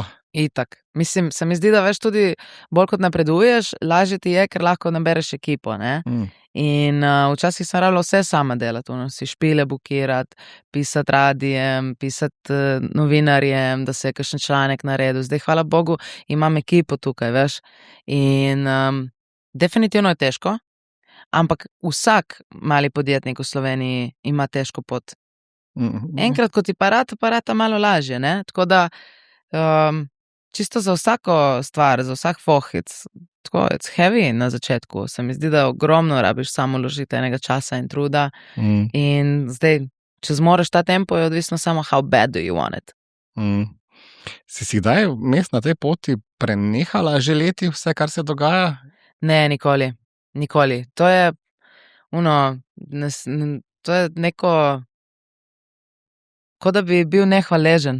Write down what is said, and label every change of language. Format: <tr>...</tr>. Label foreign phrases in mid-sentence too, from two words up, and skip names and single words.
<sl>Itak, mislim, se mi zdi, da veš tudi, bolj kot napreduješ, lažje ti je, ker lahko nabereš ekipo, ne, in včasih sem rabila vse sama delati, si špile bukirati, pisati radijem, pisati novinarjem, da se je kakšen članek naredil, zdaj hvala Bogu imam ekipo tukaj, veš, in definitivno je težko, ampak vsak mali podjetnik v Sloveniji ima težko pot. Enkrat, ko ti parata malo lažje, ne, tako da čisto za vsako stvar, za vsak fohic, tako,</sl> <en>it's heavy</en> <sl>na začetku, se mi zdi, da ogromno rabiš samo vložiti enega časa in truda in zdaj, če zmoreš ta tempo, je odvisno samo</sl> <en>how bad do you want it.</en> <sl>Si kdaj vmes na tej poti prenehala želeti vse, kar se dogaja? Ne, nikoli. To je to je neko, kot da bi bil nehvaležen.</sl>